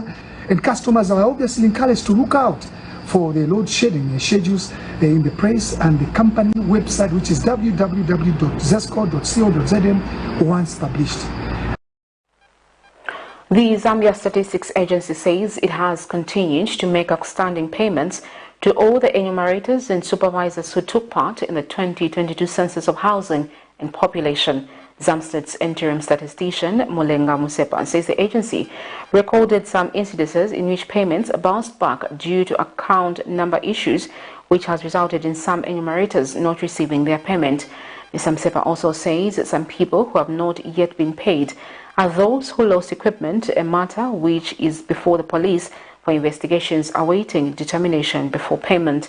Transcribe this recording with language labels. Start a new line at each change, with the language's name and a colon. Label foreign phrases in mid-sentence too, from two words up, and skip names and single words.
English: And customers are obviously encouraged to look out for the load shedding schedules in the press and the company website, which is www.zesco.co.zm, once published. The Zambia Statistics Agency says it has continued to make outstanding payments to all the enumerators and supervisors who took part in the 2022 Census of Housing and Population. ZAMSTED's interim statistician, Mulenga Musepa, says the agency recorded some incidences in which payments bounced back due to account number issues, which has resulted in some enumerators not receiving their payment. Mr. Musepa also says that some people who have not yet been paid are those who lost equipment, a matter which is before the police for investigations awaiting determination before payment.